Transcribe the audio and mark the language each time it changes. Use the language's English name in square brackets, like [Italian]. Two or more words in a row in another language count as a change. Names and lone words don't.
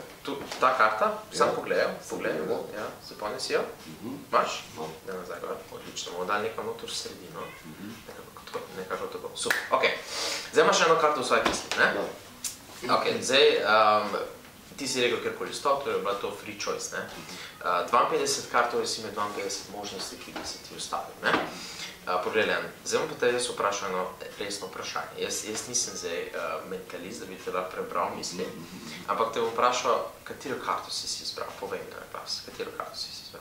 [Slovenian] Ta karta, sam pogledal, Ja. zapomni si jo. Imaš? Da nazaj gor, odlično. Bomo dali nekaj notor v sredino. Nekako tako. Super, ok. Zdaj imaš eno karto v svoji kisli, ne? Ok, zdaj, ti si rekel kjerkoli 100, to je bila to [English] free choice, [Slovenian] ne? 52 kartov, jaz imel 52 možnosti, ki bi se ti ustavil, ne? Poglej, Leon, zdaj bom pa te jaz vprašal eno resno vprašanje. Jaz nisem zdaj mentalist, da bi te lahko prebral misli, ampak te bom vprašal, katero karto si izbral? Povej mi, glas, katero karto si izbral?